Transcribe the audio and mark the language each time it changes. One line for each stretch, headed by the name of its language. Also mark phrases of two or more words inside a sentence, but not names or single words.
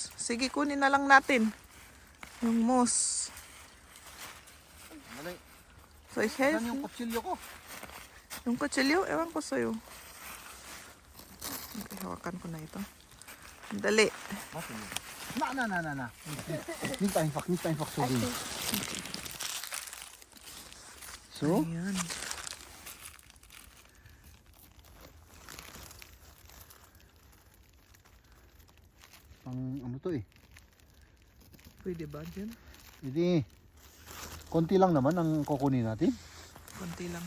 Filipino: Sige, kunin na lang natin. Yung moss. So, Saan yung kutsilyo ko? yung kutsilyo, ewan ko sa'yo. Okay, hawakan ko na ito. Dali.
German: Warte mal. Na. Nicht einfach so gehen. So?
Filipino: Ayan. Ano to eh? Pwede ba dyan? Hindi. Konti lang naman ang kukunin natin. Konti lang.